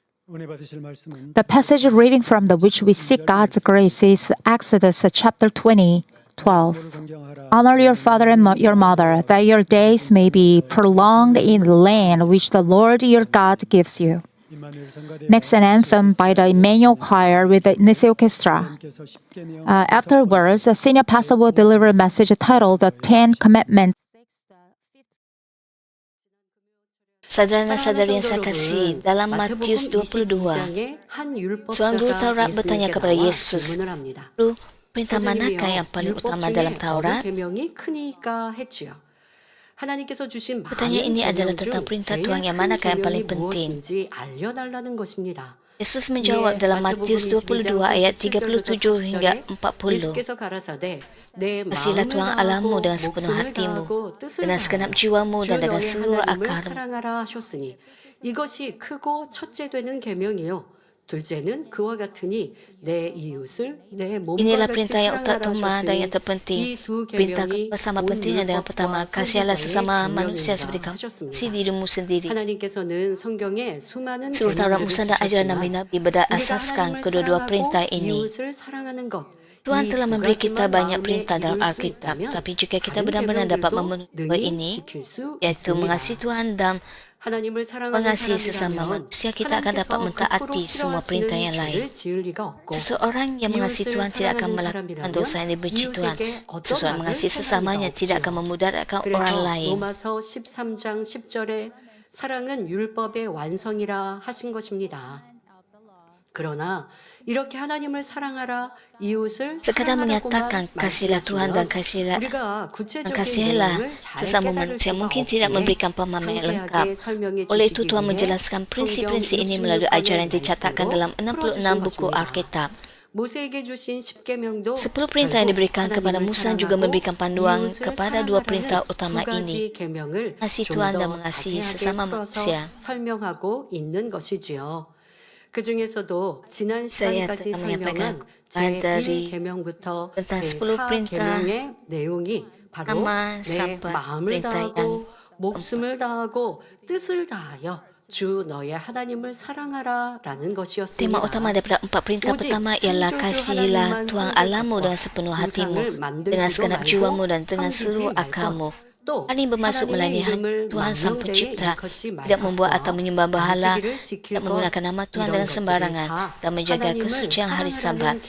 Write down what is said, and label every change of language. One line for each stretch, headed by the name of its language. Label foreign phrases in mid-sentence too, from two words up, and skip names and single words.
Korean: 은혜 받으실 말씀은
English: The passage reading from the which we seek God's grace is Exodus chapter 20, 12. Honor your father and your mother, that your days may be prolonged in the land which the Lord your God gives you.
Korean: 임마누엘 성가대
English: Next, an anthem by the Emmanuel Choir with the Nisi Orchestra.
Korean: 께서 십계명
English: Afterwards, a senior pastor will deliver a message titled The Ten Commandments.
Malay: Saudara-saudari yang saya kasih, dalam Matius 22, seorang guru Taurat bertanya kepada Yesus, "Guru, perintah manakah yang paling utama dalam Taurat?" Pertanyaan ini adalah tentang perintah Tuhan yang manakah yang paling penting. Yesus menjawab dalam Matius 22 ayat 37 hingga 40. Kasihilah Tuhan Allahmu dengan sepenuh hatimu, dengan segenap jiwamu dan dengan seluruh akalmu.
Korean: 이것이 크고 첫째되는 계명이요. 둘째는 그와 같으니 내 이웃을 내 몸과
Malay: Inilah
Korean: 같이
Malay: perintah yang utama dan yang
Korean: 사랑하라
Malay: terpenting.
Korean: 하셨으니
Malay: Perintah kedua sama pentingnya dengan pertama. Kasihilah sesama manusia seperti kamu kasih dirimu sendiri.
Korean: 하나님께서는 성경에 수많은
Malay: Seluruh Taurat
Korean: 계명들을
Malay: Musa dan ajaran
Korean: 주셨지만
Malay: Nabi berdasarkan kedua-dua perintah ini.
Korean: 이웃을 사랑하는 것
Malay: Tuhan telah memberi kita banyak perintah dalam Alkitab, tapi jika kita benar-benar dapat memenuhi dua ini, yaitu mengasihi Tuhan dan
Korean: 하나님을 사랑하는
Malay: mengasihi sesama
Korean: 사람이라면
Malay: manusia, kita akan dapat mentaati semua perintah yang lain.
Korean: 지을 리가 없고
Malay: Seseorang yang mengasihi Tuhan tidak akan melakukan dosa yang dibenci Tuhan. Seseorang yang mengasihi sesamanya tidak akan memudaratkan orang
Korean: 그래서
Malay: lain.
Korean: 로마서 13장 10절에 사랑은 율법의 완성이라 하신 것입니다. 그러나 이렇게 하나님을 사랑하라 이웃을
Malay: Sekadar
Korean: 사랑하라고만
Malay: menyatakan kasihlah Tuhan dan
Korean: 말씀하시면 우리가 구체적인
Malay: kasihilah
Korean: 내용을 잘
Malay: sesama
Korean: 깨달을
Malay: manusia
Korean: 수가
Malay: mungkin tidak
Korean: 없기에
Malay: memberikan pemahaman yang lengkap.
Korean: 상세하게 설명해
Malay: Oleh itu
Korean: 주시기
Malay: Tuhan
Korean: 위해
Malay: menjelaskan prinsip-prinsip ini melalui ajaran yang dicatatkan dalam 66 buku Alkitab.
Korean: 모세에게 주신 10계명도
Malay: 10 perintah yang diberikan kepada Musa juga memberikan panduan kepada dua perintah utama ini. Mengasihi Tuhan dan mengasihi sesama manusia.
Korean: 설명하고 있는 것이지요. 그 중에서도 지난
Malay: Saya
Korean: 시간까지
Malay: telah menyampaikan
Korean: 설명한
Malay: dari
Korean: 제1계명부터
Malay: tentang 10 perintah
Korean: 제4계명의 내용이 바로
Malay: pertama
Korean: 내
Malay: sampai
Korean: 마음을
Malay: perintah yang
Korean: 다하고 목숨을 다하고 뜻을 다하여 주 너의 하나님을 사랑하라라는 것이었습니다.
Malay: Tema utama daripada 4 perintah pertama ialah kasihilah Tuhan Allahmu dengan sepenuh hatimu, dengan segenap jiwamu dan dengan seluruh akalmu. Hal ini bermaksud melayani Tuhan Sang Pencipta, tidak membuat atau menyembah berhala, tidak menggunakan nama Tuhan dengan sembarangan, dan menjaga kesucian hari Sabat.